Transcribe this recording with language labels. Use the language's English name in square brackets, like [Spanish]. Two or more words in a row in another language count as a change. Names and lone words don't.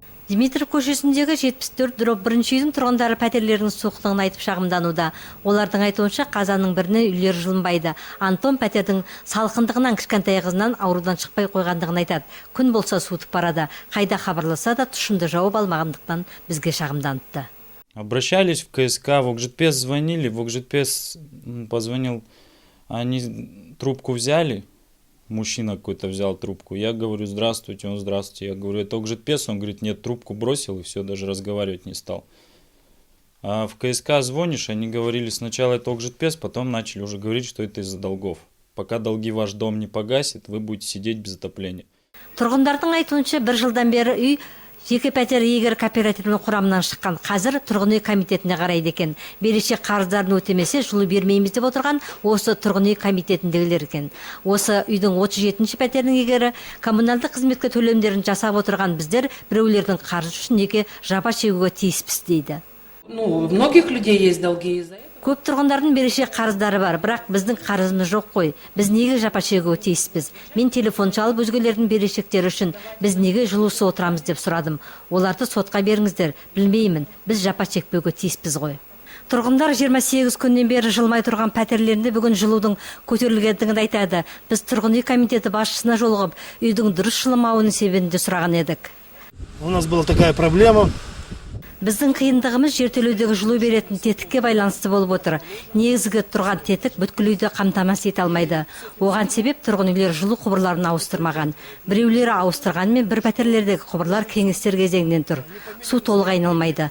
[Kazakh] Димитров көшесіндегі 74/1 үйдің тұрғындары пәтерлерінің суықтығын айтып шағымдануда. Олардың айтуынша қазанның біріне үйлер жылынбайды. Антон пәтердің салқындығынан кішкентай қызынан аурудан шықпай қойғандығын айтады. Күн болса суытып барады. Қайда хабарласа да тұшымды жауап алмағандықтан бізге шағымданыпты. [Russian] Обращались в КСК, в ОКЖПС звонили, в ОКЖПС позвонил, они трубку взяли. Мужчина какой-то взял трубку. Я говорю, здравствуйте, он здравствуйте. Я говорю, это ОКЖПС? Он говорит, нет, трубку бросил и все, даже разговаривать не стал. А в КСК звонишь, они говорили, сначала это ОКЖПС, потом начали уже говорить, что это из-за долгов. Пока долги ваш дом не погасит, вы будете сидеть без отопления. [Kazakh] Тұрғындардың айтуынша бір жылдан бері үй жеке пәтер иегері кооперативінің құрамынан шыққан. Қазір тұрғын үй комитетіне қарайды екен. Берешек қарыздарын өтемесе жылу бермейміз деп отырған осы тұрғын үй комитетіндегілер екен. Осы үйдің 37-ші пәтерінің иегері коммуналдық қызметке төлемдерін жасап отырған біздер біреулердің қарызы үшін неге жапа шегуге тиіспіз дейді. [Russian] У многих людей есть долги из-за этого. [Kazakh] Көп тұрғындардың берешек қарыздары бар, бірақ біздің қарызымыз жоқ қой. Біз неге жапа шегуге тиіспіз? Мен телефон шалып өзгелердің берешектері үшін біз неге жылусыз отырамыз деп сұрадым. Оларды сотқа беріңіздер, білмеймін. Біз жапа шекпеуге тиіспіз ғой. Тұрғындар 28 күннен бері жылмай тұрған пәтерлерінде бүгін жылудың көтерілгендігін айтады. Біз тұрғын үй комитеті басшысына жолығып, үйдің дұрыс жылымауының себебін де сұраған едік. [Russian] У нас была такая проблема. [Kazakh] Біздің қиындығымыз жертөледегі жылу беретін тетікке байланысты болып отыр. Негізгі тұрған тетік бүткіл үйді қамтамасыз ете алмайды. Оған себеп тұрғын үйлер жылу құбырларын ауыстырмаған. Біреулері ауыстырғанмен бір пәтерлердегі құбырлар кеңестер кезеңінен тұр. Су толық айналмайды.